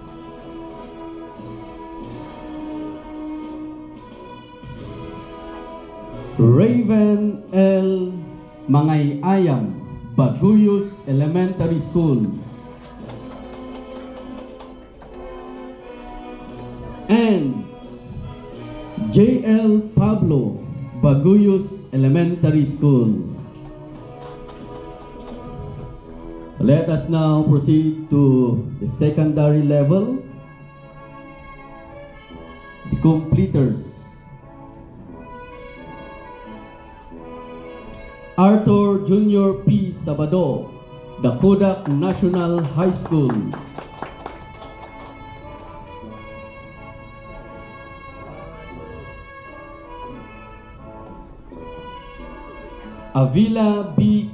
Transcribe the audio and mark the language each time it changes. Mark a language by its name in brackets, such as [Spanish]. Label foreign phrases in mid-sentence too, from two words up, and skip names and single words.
[English] Raven L. Mangayayam, Baguyos Elementary School. And J.L. Pablo, Baguyos Elementary School. Let us now proceed to the secondary level. the completers. Arthur Junior P. Sabado, Dakodak National High School. Avila B.